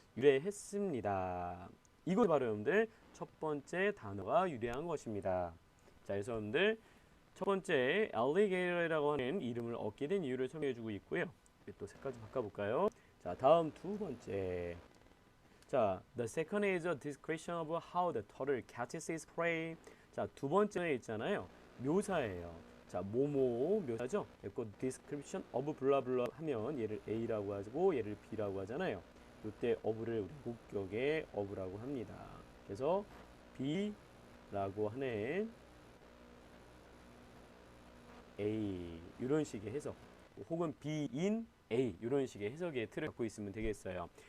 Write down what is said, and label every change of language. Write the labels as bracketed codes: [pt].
[ko] 유래했습니다. 이것 바로 여러분들 첫 번째 단어가 유래한 것입니다. 자, 그래서 여러분들 첫 번째 alligator이라고 하는 이름을 얻게 된 이유를 설명해 주고 있고요. 또 색깔 좀 바꿔볼까요? 자, 다음 두 번째. [en] 자, the second is a description of how the turtle catches its prey. [ko] 자, 두 번째는 있잖아요. 묘사예요. 자, 뭐뭐 묘사죠? 그리고 description of 블라블라 하면 얘를 A라고 하고 얘를 B라고 하잖아요. 이때 of를 우리 목격의 of라고 합니다. 그래서 B라고 하는 A 이런 식의 해석 혹은 B인 A 이런 식의 해석의 틀을 갖고 있으면 되겠어요.